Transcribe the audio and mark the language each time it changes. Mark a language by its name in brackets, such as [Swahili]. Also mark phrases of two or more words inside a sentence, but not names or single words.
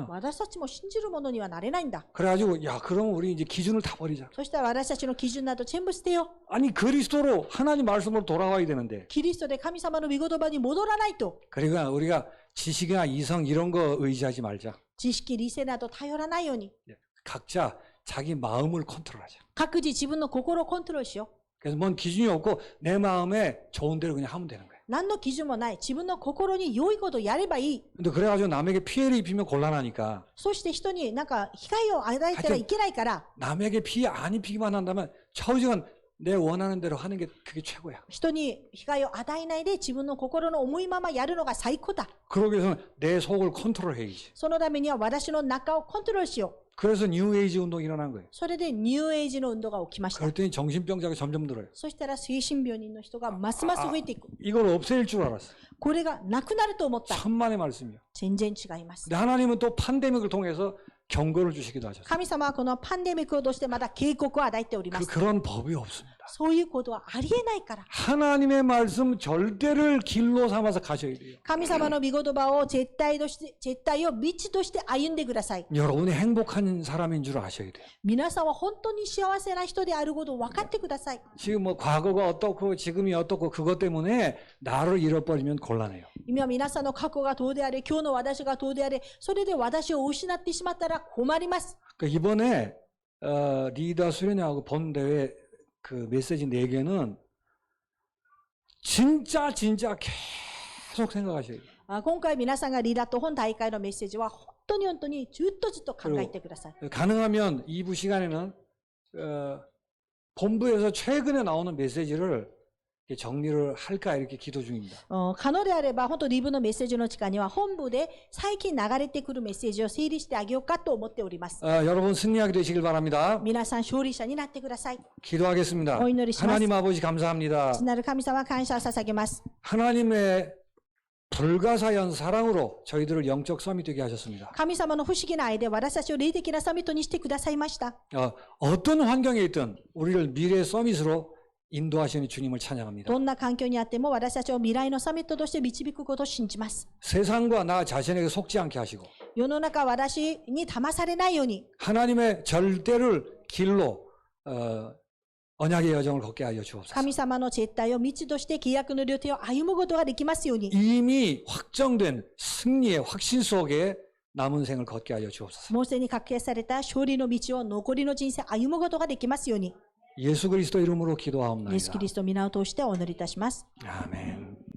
[Japanese] 私たちも信じるものにはなれないんだ。 [Korean] 그래가지고 야 그럼 우리 이제 기준을 다 버리자. [Japanese] そしたら私たちの基準など全部捨てよう。 [Korean] 아니 그리스도로 하나님 말씀으로 돌아와야 되는데. [Japanese] キリストで神様の御言葉に戻らないと。 [Korean] 그러니까 우리가 지식이나 이성 이런 거 의지하지 말자. [Japanese] 知識、理性など頼らないように。 [Korean] 각자 자기 마음을 컨트롤하자. [Japanese] 各自自分の心をコントロールしよう。 [Korean] 그래서 뭔 기준이 없고 내 마음에 좋은 대로 그냥 하면 되는 거예요. [Japanese] 何の基準もない。自分の心に良いことをやればいい。 [Korean] 근데 그래가지고 남에게 피해를 입히면 곤란하니까 [Japanese] そして人になんか被害を与えたらいけないから、 [Korean] 남에게 피해 안 입히기만 한다면 처우지간 내 원하는 대로 하는 게 그게 최고야. [Japanese] 人に被害を与えないで自分の心の思いままやるのが最高だ。 [Korean] 그러기 위해서는 내 속을 컨트롤해야지. [Japanese] そのためには私の中をコントロールしよう。 [Korean] 그래서 뉴에이지 운동이 일어난 거예요. [Japanese] それでニューエイジの運動が起きました。 [Korean] 그랬더니 정신병자가 점점 늘어요. [Japanese] そしたら精神病人の人がますます増えていく。 [Korean] 이걸 없앨 줄 알았어. [Japanese] これがなくなると思った。 [Korean] 천만의 말씀이요. [Japanese] 全然違います。 [Korean] 근데 하나님은 또 팬데믹을 통해서 경고를 주시기도 하셨어요. [Japanese] 神様はこのパンデミックを通してまだ警告を与えております。 [Korean] 그런 법이 없습니다. [Japanese] そういうことはありえないから。 [Korean] 하나님의 말씀 절대를 길로 삼아서 가셔야 돼요. [Japanese] 神様の御言葉を絶対を道として歩んでください。 [Korean] 여러분이 행복한 사람인 줄 아셔야 돼요. [Japanese] 皆さんは本当に幸せな人であることを分かってください。 [Korean] 지금 뭐 과거가 어떻고 지금이 어떻고 그것 때문에 나를 잃어버리면 곤란해요. [Japanese] 今皆さんの過去がどうであれ、今日の私がどうであれ、それで私を失ってしまったら困ります。 [Korean] 그러니까 이번에 리더 수련회하고 본 대회 그 메시지 4개는 진짜 계속 생각하셔야 돼요. [Japanese] 今回皆さんがリーダーと本大会のメッセージは本当にずっと考えてください。 [Korean] 가능하면 2부 시간에는 본부에서 최근에 나오는 메시지를 정리를 할까 이렇게 기도 중입니다. [Japanese] 可能であれば本当リブのメッセージの時間には本部で最近流れてくるメッセージを整理してあげようかと思っております。 [Korean] 여러분 승리하게 되시길 바랍니다. [Japanese] 皆さん勝利者になってください。 [Korean] 기도하겠습니다. 오, 인도리 하나님 아버지 감사합니다. [Japanese] 父なる神様感謝を捧げます。 [Korean] 하나님의 불가사의한 사랑으로 저희들을 영적 서밋 되게 하셨습니다. [Japanese] 神様の不思議な愛で私たちを霊的なサミットにしてくださいました。 [Korean] 어떤 환경에 있든 우리를 미래 서밋으로 인도하시는 주님을 찬양합니다. [Japanese] どんな環境にあっても私たちを未来のサミットとして導くことを信じます。 [Korean] 세상과 나 자신에게 속지 않게 하시고 [Japanese] 世の中私に騙されないように [Korean] 하나님의 절대를 길로 언약의 여정을 걷게 하여 주옵소서. [Japanese] 神様の絶対を道として契約の旅程を歩むことができますように [Korean] 이미 확정된 승리의 확신 속에 남은 생을 걷게 하여 주옵소서. [Japanese] もうすでに確定された勝利の道を残りの人生歩むことができますように [Korean] 예수 그리스도 이름으로 [Japanese] イエス・キ [Korean] 기도하옵나이다. [Japanese] リストの皆を通してお祈りいたします。 [Korean] 아멘.